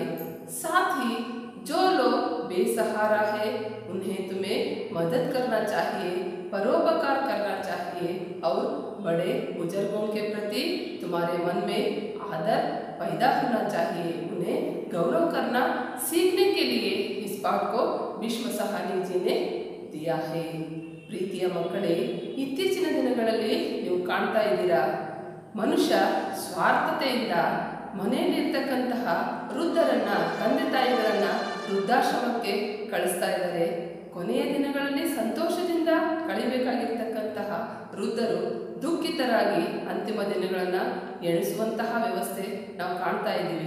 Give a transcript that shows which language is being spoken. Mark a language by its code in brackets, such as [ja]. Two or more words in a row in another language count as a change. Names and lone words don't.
[hi] साथ ही जो लोग बेसहारा है उन्हें तुम्हें मदद करना चाहिए, परोपकार करना चाहिए और बड़े बुजुर्गों के प्रति तुम्हारे मन में आदर पैदा होना चाहिए। उन्हें गौरव करना सीखने के लिए इस पाठ को ಭೀಷ್ಮ ಸಾಹನಿ जी ने दिया है। [kn] ಪ್ರೀತಿಯ ಮಕ್ಕಳೇ, ಇತ್ತೀಚಿನ ದಿನಗಳಲ್ಲಿ ನೀವು ಕಾಣ್ತಾ ಇದ್ದೀರಾ, ಮನುಷ್ಯ ಸ್ವಾರ್ಥತೆಯಿಂದ ಮನೆಯಲ್ಲಿರ್ತಕ್ಕಂತಹ ವೃದ್ಧರನ್ನ, ತಂದೆ ತಾಯಿಗಳನ್ನ ವೃದ್ಧಾಶ್ರಮಕ್ಕೆ ಕಳಿಸ್ತಾ ಇದ್ದಾರೆ। ಕೊನೆಯ ದಿನಗಳಲ್ಲಿ ಸಂತೋಷದಿಂದ ಕಳಿಬೇಕಾಗಿರ್ತಕ್ಕಂತಹ ವೃದ್ಧರು ದುಃಖಿತರಾಗಿ ಅಂತಿಮ ದಿನಗಳನ್ನು ಎಣಿಸುವಂತಹ ವ್ಯವಸ್ಥೆ ನಾವು ಕಾಣ್ತಾ ಇದ್ದೀವಿ।